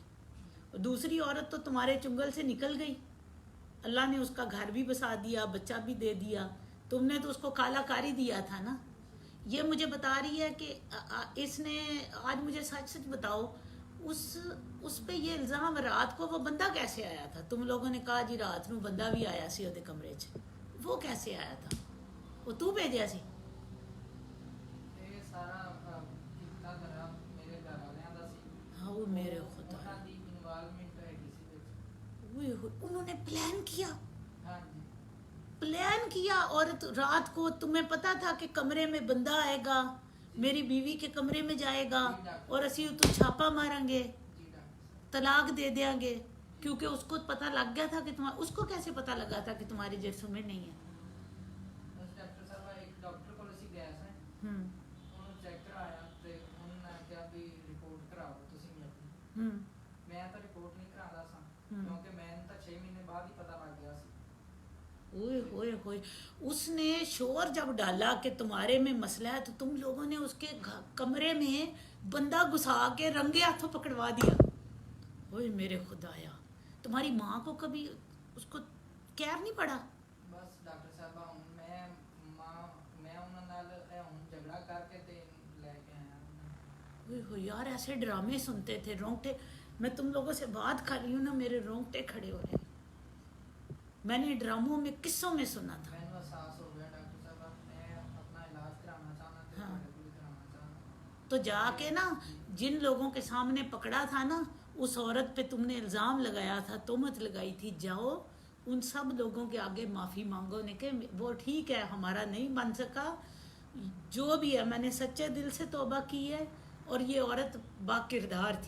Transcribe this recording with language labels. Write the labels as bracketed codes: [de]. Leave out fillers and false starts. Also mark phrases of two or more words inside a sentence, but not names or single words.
[ur] دوسری عورت تو تمہارے چنگل سے نکل گئی، اللہ نے اس کا گھر بھی بسا دیا، بچہ بھی دے دیا، تم نے تو اس کو کالا کاری دیا تھا نا. یہ مجھے بتا رہی ہے کہ اس نے آج مجھے سچ سچ بتاؤ، اس پہ یہ الزام، رات کو وہ بندہ کیسے آیا تھا؟ تم لوگوں نے کہا جی [pa] رات نو بندہ بھی آیا سی وہ کمرے چ، [ur] وہ کیسے آیا تھا؟ [pa] وہ تو بھیجیا سی؟ ਇਹ ਸਾਰਾ ਕੀਤਾ ਕਰਾ ਮੇਰੇ ਘਰ ਵਾਲਿਆਂ ਦਾ ਸੀ. [ur] ہاں وہ میرے خدا، [pa] ਉਹਨਾਂ ਦੀ ਇਨਵੋਲਵਮੈਂਟ ਹੈਗੀ ਸੀ ਵਿੱਚ. [ur] اوئے ہوئے، انہوں نے پلان کیا، [pa] ਹਾਂਜੀ [ur] پلان کیا. اور رات کو تمہیں پتا تھا کہ کمرے میں بندہ آئے گا، میری بیوی کے کمرے میں جائے گا اور اسی تو چھاپا ماریں گے، [pa] ਜੀ ਡਾਕਟਰ ਸਾਹਿਬ. [ur] طلاق دے دیں گے، کیونکہ اس کو پتہ لگ گیا تھا کہ اس کو کیسے پتہ لگا تھا کہ تمہارے جرثومے نہیں ہیں؟ [pa] ਬਸ ਡਾਕਟਰ ਸਾਹਿਬ ਇੱਕ ਡਾਕਟਰ ਕੋਲ ਅਸੀਂ ਗਏ ਸਾਂ, ہم ਉਹਨੂੰ ਚੈੱਕ ਕਰਾਇਆ ਤੇ ਉਹਨਾਂ ਨੇ ਕਿਹਾ ਵੀ ਰਿਪੋਰਟ ਕਰਾਓ ਤੁਸੀਂ ਆਪਣੀ. ہم ਮੈਂ ਤਾਂ ਰਿਪੋਰਟ ਨਹੀਂ ਕਰਾਉਂਦਾ ਸਾਂ ਕਿਉਂਕਿ ਮੈਨੂੰ ਤਾਂ 6 ਮਹੀਨੇ ਬਾਅਦ ਹੀ ਪਤਾ ਲੱਗ ਗਿਆ ਸੀ. [ur] اوئے ہوئے ہوئے، اس نے شور جب ڈالا کہ تمہارے میں مسئلہ ہے تو تم لوگوں نے اس کے کمرے میں بندہ گھسا کے رنگے ہاتھوں پکڑوا دیا. اوئے میرے خدایا، تمہاری ماں کو کبھی اس کو کیئر نہیں پڑا؟ [pa] ਬਸ ਡਾਕਟਰ ਸਾਹਿਬ ਹੁਣ ਮੈਂ ਉਹਨਾਂ ਨਾਲ ਇਹ ਹੁਣ ਝਗੜਾ ਕਰਕੇ ਤੇ ਲੈ ਕੇ ਆਇਆ. [ur] اوئے ہوئے یار، ایسے ڈرامے سنتے تھے، رونگٹے، میں تم لوگوں سے بات کر رہی ہوں نا میرے رونگٹے کھڑے ہو رہے ہیں. میں نے ڈراموں میں، قصوں میں سنا تھا. [pa] ਮੈਨੂੰ ਅਹਿਸਾਸ ਹੋ ਗਿਆ ਡਾਕਟਰ ਸਾਹਿਬ ਮੈਂ ਆਪਣਾ ਇਲਾਜ ਕਰਾਉਣਾ ਚਾਹੁੰਦਾ ਤੇ ਹਾਂ. ਤੁਹਾਡੇ ਕੋਲ ਕਰਾਉਣਾ ਚਾਹੁੰਦਾ. [ur] تو جا کے نا جن لوگوں کے سامنے پکڑا تھا نا، اس عورت پہ تم نے الزام لگایا تھا، تہمت لگائی تھی، جاؤ ان سب لوگوں کے آگے معافی مانگو نے کہ وہ ٹھیک ہے ہمارا نہیں بن سکا، جو بھی ہے میں نے سچے دل سے توبہ کی ہے، اور یہ عورت با کردار تھی.